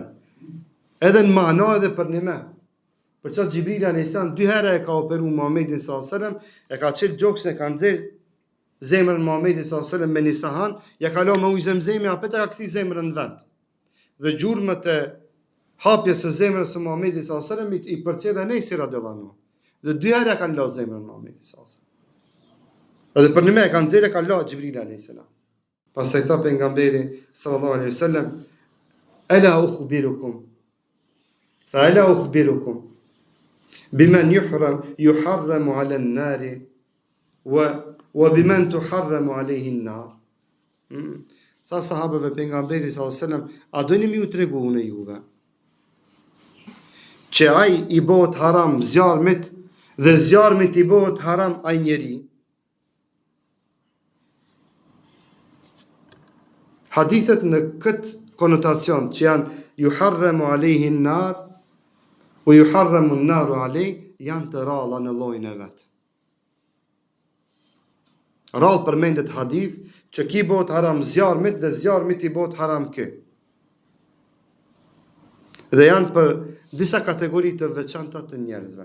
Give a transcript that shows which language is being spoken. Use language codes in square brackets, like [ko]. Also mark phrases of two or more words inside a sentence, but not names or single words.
[sq] Edhe në ma'na edhe për një me. Për çfarë Xhibrili [ar] عليه السلام [sq] 2 herë e ka operu Muhamedit [ar] صلى الله عليه وسلم, [sq] e ka çel gjoksin e ka nxjerr zemrën Muhamedit [ar] صلى الله عليه وسلم [sq] me një sahan, ja ka lënë me ujë zemzemi, apo ta ka kthi zemrën në vend. Dhe gjurmët e hapjes së zemrës së Muhamedit [ar] صلى الله عليه وسلم [sq] i përcjellën Enesi [ar] رضي الله عنه. [sq] Dhe 2 herë kanë lënë zemrën Muhamedit [ar] صلى الله عليه وسلم. [sq] Edhe për një me ka nxjerr e ka lënë Xhibrili [ar] عليه السلام. [sq] Pastaj tha pejgamberi [ar] صلى الله عليه وسلم, "ألا أخبركم." فألا أخبركم بمن يحرم على النار وبمن تحرم عليه النار. [sq] Sa sahabëve pejgamberit [ar] صلى الله عليه وسلم, [sq] a doni më u tregu unë juve që ai i bëhet haram zjarmit dhe zjarmit i bëhet haram ai njeri. Hadithet në këtë konotacion që janë [ar] يحرم عليه النار [sq] o [ar] يحرم النار عليه [sq] janë të ralla në llojin e vet. Rallë përmendet hadith që ki bëhet haram zjarmit dhe zjarmit i bëhet haram kë. Dhe janë për disa kategori të veçanta të njerëzve.